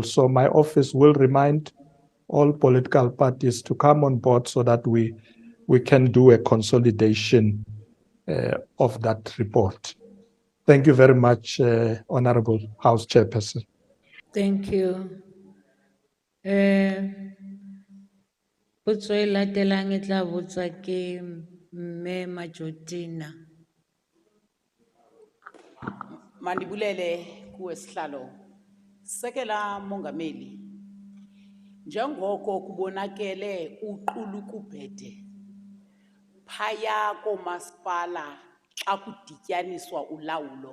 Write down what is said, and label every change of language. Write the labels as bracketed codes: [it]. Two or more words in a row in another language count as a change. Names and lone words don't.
[en] So my office will remind all political parties to come on board so that we can do a consolidation of that report. Thank you very much, Honorable House Chairperson. Thank you. [st] Potso e latelang e tla botswa ke Mme Majotina. [xh] Mandibulele kuwe sihlalo. Sekela Mongameli. Njengoko kubonakele uqulu kubhede. Phaya komasipala xa kudityaniswa ulawulo.